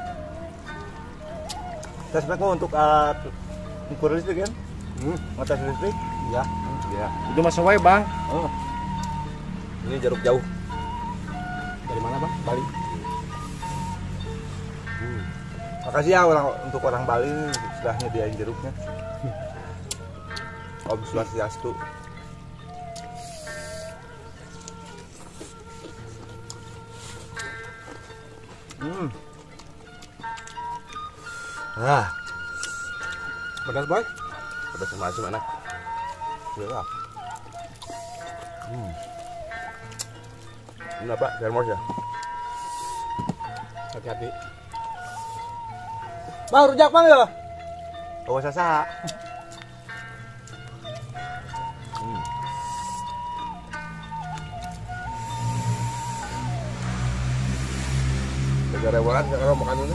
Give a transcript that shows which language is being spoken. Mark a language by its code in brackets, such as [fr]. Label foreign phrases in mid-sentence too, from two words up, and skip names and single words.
[id] Tespek untuk ukur listrik kan? Ngetes listrik? Iya. Ya. Itu mas sesuai bang. Oh, Ini jeruk jauh. Dari mana bang? Bali. makasih ya untuk orang Bali ini sudah nyediain jeruknya. [sa] Om Swastiastu. [id] Pedas boy. Udah sama asam enak. Ya. Ini apa? Termos ya? Hati-hati. Bang, rujak bang ya? Oh, sasa. Negara rewolan kalau makan ini.